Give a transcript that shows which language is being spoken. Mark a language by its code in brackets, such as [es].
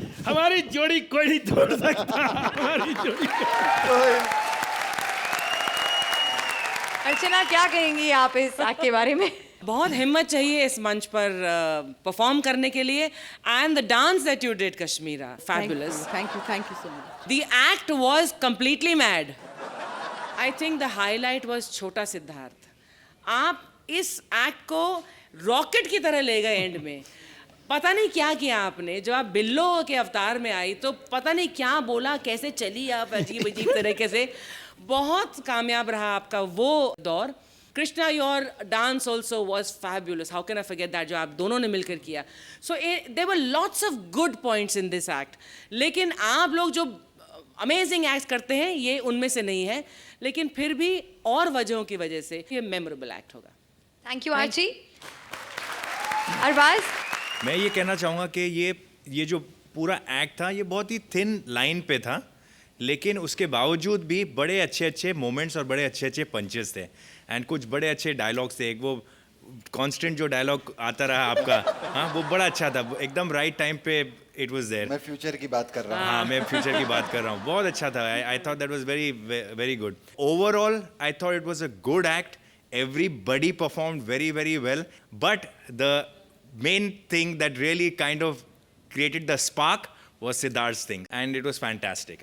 [hi] हमारी जोड़ी कोई नहीं तोड़ सकता, हमारी जोड़ी। अर्चना, क्या कहेंगी आप इस एक्ट के बारे में? बहुत हिम्मत चाहिए इस मंच पर परफॉर्म करने के लिए। [en] And the dance that you did, Kashmira, fabulous. Thank you so much. The act was completely mad. I think the highlight was Chhota Siddharth. [hi] आप इस एक्ट को रॉकेट की तरह ले गए एंड में। पता नहीं क्या किया आपने, जब आप बिल्लो के अवतार में आई तो पता नहीं क्या बोला, कैसे चली आप अजीब अजीब तरीके से। बहुत कामयाब रहा आपका वो दौर। Krishna, [en] your dance also was fabulous, how can I forget that, [hi] जो आप दोनों ने मिलकर किया। [en] So there were lots of good points in this act. [hi] लेकिन आप लोग जो अमेजिंग एक्ट करते हैं, ये उनमें से नहीं है, लेकिन फिर भी और वजहों की वजह से ये मेमोरेबल एक्ट होगा। [en] Thank you Archi. Arbaaz, [hi] मैं ये कहना चाहूँगा कि ये जो पूरा एक्ट था, ये बहुत ही थिन लाइन पे था, लेकिन उसके बावजूद भी बड़े अच्छे अच्छे मोमेंट्स और बड़े अच्छे अच्छे पंचेस थे, एंड कुछ बड़े अच्छे डायलॉग्स थे। एक वो कांस्टेंट जो डायलॉग आता रहा आपका, हाँ, वो बड़ा अच्छा था, एकदम राइट टाइम पे [en] It was there. [hi] मैं फ्यूचर की बात कर रहा हूँ। हाँ, मैं फ्यूचर की बात कर रहा हूँ, बहुत अच्छा था। [en] I thought that was very very good. Overall I thought it was a good act, everybody performed very very well, but the main thing that really kind of created the spark was Siddharth's thing, and it was fantastic.